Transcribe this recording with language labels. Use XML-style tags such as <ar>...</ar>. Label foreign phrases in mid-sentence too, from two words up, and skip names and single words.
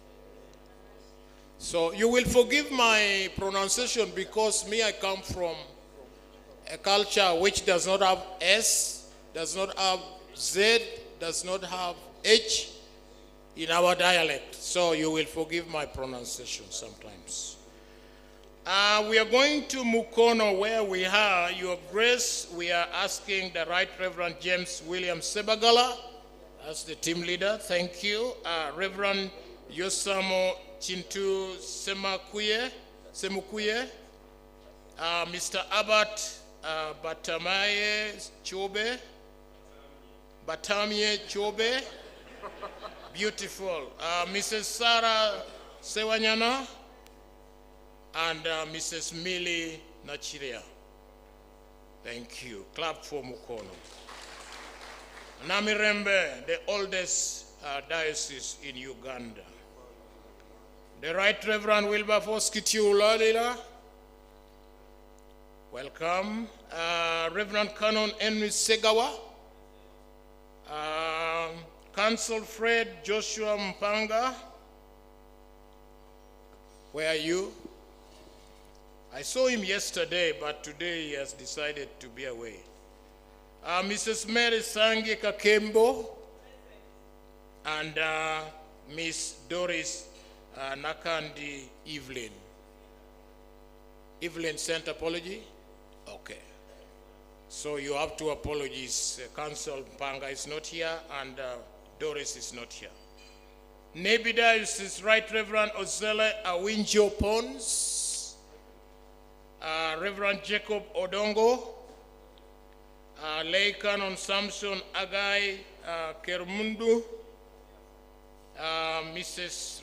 <en>So you will forgive my pronunciation because I come from a culture which does not have S, does not have Z, does not have H in our dialect. So you will forgive my pronunciation sometimes. We are going to Mukono where we are. Your Grace, we are asking the Right Reverend James William Sebagala as the team leader. Thank you. Reverend Yosamo Chintu Semukuye, Mr. Abbott Batamaye Chobe, Batamie Chobe, beautiful. Mrs. Sarah Sewanyana, and Mrs. Millie Nachiria. Thank you. Clap for Mukono. Namirembe, the oldest diocese in Uganda. The Right Reverend Wilberforce Kitiulalila. Welcome. Reverend Canon Henry Segawa. Council Fred Joshua Mpanga, where are you? I saw him yesterday, but today he has decided to be away. Mrs. Mary Sangi Kakembo, and Miss Doris Nakandi Evelyn. Evelyn sent apology? Okay. So you have two apologies. Council Panga is not here and Doris is not here. Nebi Diocese Right Reverend Ozele Awinjo Pons, Reverend Jacob Odongo, Lay Canon Samson Agai Kermundu, Mrs.</en>